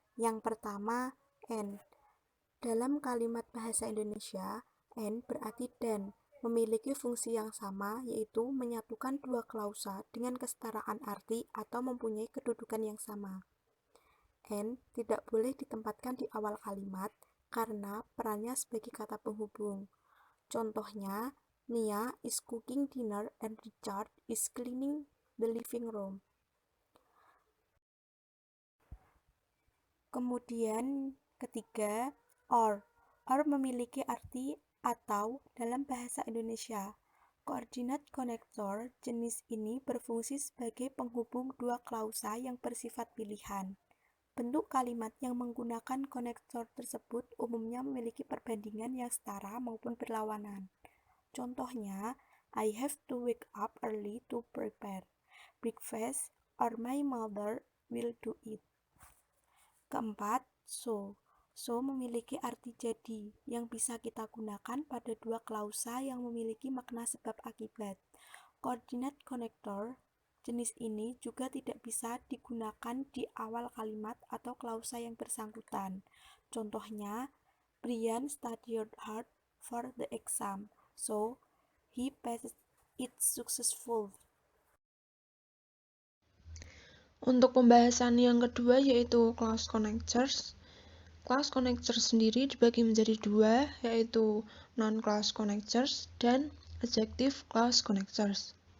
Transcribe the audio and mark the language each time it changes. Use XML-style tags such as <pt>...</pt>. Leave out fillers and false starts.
<id>Yang pertama, and. Dalam kalimat bahasa Indonesia, and berarti dan, memiliki fungsi yang sama, yaitu menyatukan dua klausa dengan kesetaraan arti atau mempunyai kedudukan yang sama. And tidak boleh ditempatkan di awal kalimat karena perannya sebagai kata penghubung. Contohnya,</id> <en>Mia is cooking dinner and Richard is cleaning the living room.</en> <id>Kemudian ketiga, or memiliki arti atau dalam bahasa Indonesia. Koordinat konektor jenis ini berfungsi sebagai penghubung dua klausa yang bersifat pilihan. Bentuk kalimat yang menggunakan konektor tersebut umumnya memiliki perbandingan yang setara maupun berlawanan. Contohnya,</id> <en>I have to wake up early to prepare breakfast or my mother will do it.</en> <id>Keempat, so memiliki arti jadi yang bisa kita gunakan pada dua klausa yang memiliki makna sebab akibat. Koordinat konektor jenis ini juga tidak bisa digunakan di awal kalimat atau klausa yang bersangkutan. Contohnya,</id> <en>Brian studied hard for the exam, so he passed it successful.</en> <id>Untuk pembahasan yang kedua yaitu clause connectors. Clause connectors sendiri dibagi menjadi dua, yaitu non-clause connectors dan adjective clause connectors.</id>